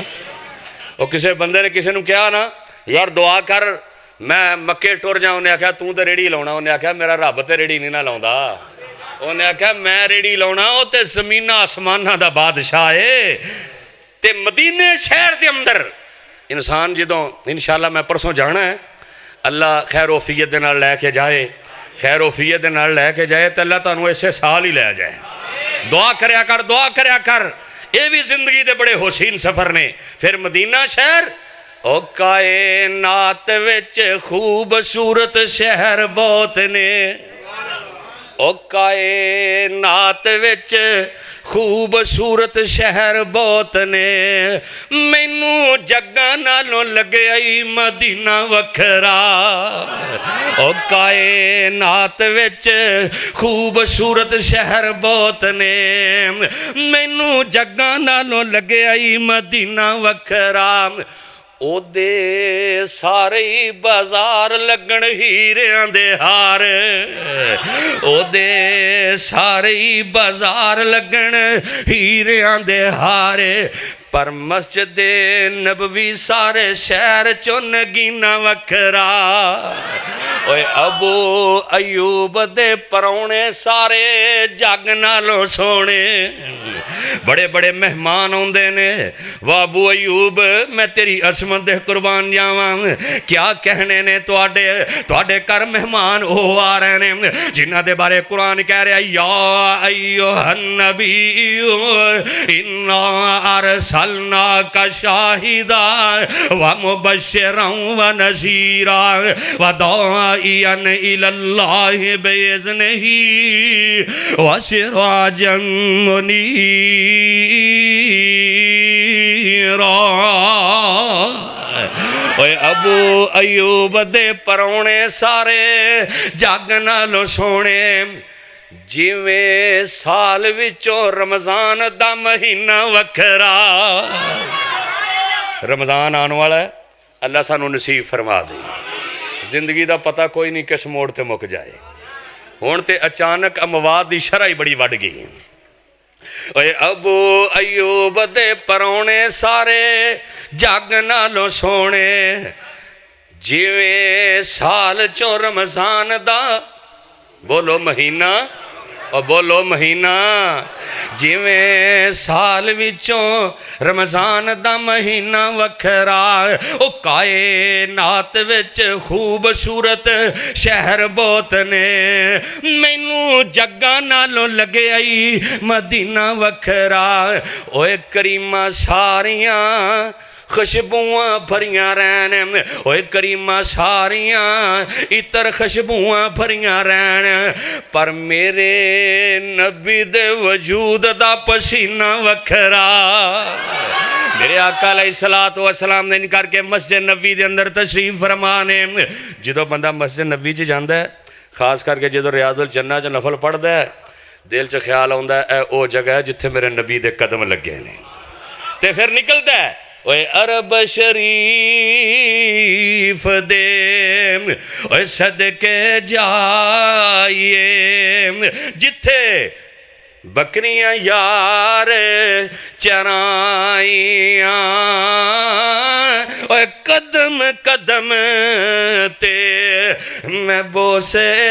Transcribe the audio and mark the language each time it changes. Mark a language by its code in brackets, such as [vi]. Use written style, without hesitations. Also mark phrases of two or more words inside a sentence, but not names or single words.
[pa] وہ کسے بندے نے کسے نو کیا نا یار دعا کر میں مکے ٹور جاؤں، انہیں آکھا توں تے ریڑی لاؤنا، انہیں آکھا میرا رب تے ریڑی نہیں نہ لاؤندا، انہیں آکھا میں ریڑی لاؤنا او تے زمینہ آسمانہ دا بادشاہ ہے۔ تے مدینے شہر دے اندر انسان جدوں [ar] انشاءاللہ [pa] میں پرسوں جانا ہے، اللہ خیر و فیت دے نال لے کے جائے، خیر و فیت دے نال لے کے جائے تو اللہ تانوں ایسے سال ہی لے جائے۔ دعا کریا کر، دعا کریا کر، یہ بھی زندگی دے بڑے حسین سفر نے۔ پھر مدینہ شہر او کائنات وچ خوبصورت شہر بہت نے، او کائنات وچ خوبصورت شہر بہت نے، مینوں جگہ نالوں لگے آئی مدینہ وکھرا۔ او کائنات وچ خوبصورت شہر بہت نے، مینوں جگہ نالوں لگے آئی مدینہ وکھرا۔ او دے سارے بازار لگن ہیریاں دے ہار، او دے سارے بازار لگن ہیریاں دے ہار، پر مسجد نبوی سارے شہر چو نگینہ وکھرا۔ اوے ابو ایوب دے پرونے سارے جگ نالوں سونے، بڑے بڑے مہمان ہوندے نے، وہ ابو ایوب میں تیری عظمت دے قربان جاواں، کیا کہنے نے تواڈے کر مہمان او آ رہے نے جنہاں دے بارے قرآن کہہ رہا [ar] یا ایھا النبی انا ارسلناک شاہدا ومبشرا ونذیرا وداعیا الی اللہ باذنہ وسراجا منیرا۔ [pa] اوے ابو ایوب دے پرونے سارے جگ نالوں سونے، جویں سال وچوں رمضان دا مہینہ وکھرا۔ رمضان آنے والا ہے، اللہ سانو نصیب فرما دے۔ زندگی دا پتہ کوئی نہیں کس موڑ تے مک جائے، ہون تے اچانک اموات دی شرح ہی بڑی وڈ گئی۔ اوے ابو ایوب دے پرونے سارے جگ نالوں سونے، جویں سال چو رمضان دا بولو مہینہ، اور بولو مہینہ، جویں سال وچوں رمضان دا مہینہ وکھرا۔ او کائنات وچ خوبصورت شہر بہت نے، مینوں جگہ نالوں لگے آئی مدینہ وکھرا۔ اوے کریمہ ساریاں خوشبوئاں بھریاں رہن، اوے کریمہ ساریاں عطر خوشبوئاں بھریاں رہن، پر میرے نبی دے وجود دا پسینہ وکھرا۔ میرے آقا [ar] علیہ الصلوۃ والسلام [pa] نے ان کر کے مسجد نبوی دے اندر تشریف فرمانے، جدو بندہ مسجد نبوی چ جاندا ہے، خاص کر کے جدو ریاض الجنہ چ نفل پڑھدا ہے، دل چ خیال آوندا ہے اے او جگہ ہے جتھے میرے نبی دے قدم لگے نے، تے پھر نکلدا ہے اوے عرب شریف دے اوے صدقے جائیے، جتھے بکریاں یار چرائیاں، اوے قدم قدم تے میں بوسے